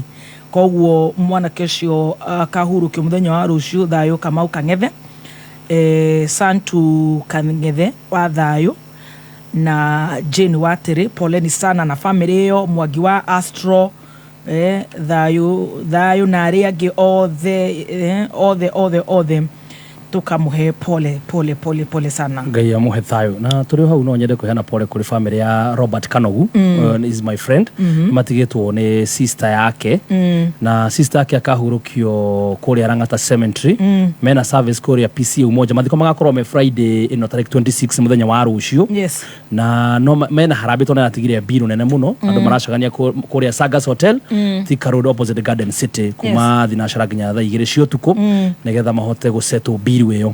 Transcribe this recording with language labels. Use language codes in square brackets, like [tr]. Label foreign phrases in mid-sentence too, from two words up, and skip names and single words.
[ki] Koguo mwana kecio kahuruke muthenya wa rucio Thayu Kamau Kangethe Santu Kangethe wa Thayu na Jane Watiri [sw] poleni sana [ki] na family yo Mwangi wa Astro Thayu na aria angi [en] all the [ki] tukamuhe [sw] pole sana. [ki] Ngai amuhe thayu na turi hau no nyende kuheana pole kuri family ya Robert Kanogu. [en] Is my friend. [ki] Matigitwo ni sister yake na sister yake akahurukio kuri Arangata Cemetery mena service kuri ya PC umoja mathiko magakorwo me Friday ino tarehe 26 muthenya wa rucio. [en] Yes. [ki] Na no mena harabito na atigire biru nene muno andu maracagania kuri ya Sagas Hotel Thika Road opposite Garden City kuma thinashara nginya thaa 2 cia utuku nigetha mahote gusetwo biru iyo.